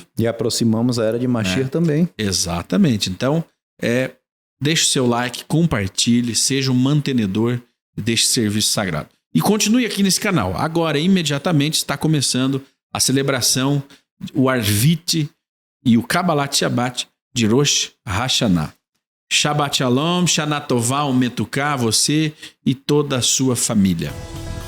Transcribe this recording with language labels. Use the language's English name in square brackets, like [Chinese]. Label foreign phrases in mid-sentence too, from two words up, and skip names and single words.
[Portuguese] E aproximamos a era de Mashiach também. Exatamente. Então, deixe o seu like, compartilhe, seja um mantenedor deste serviço sagrado. E continue aqui nesse canal. Agora, imediatamente, está começando a celebração, o Arvit e o [Hebrew] קבלת שבת [Portuguese] de Rosh Hashanah. [Hebrew] שבת שלום, שנה טובה, ומתוקה, [Portuguese] você e toda a sua família.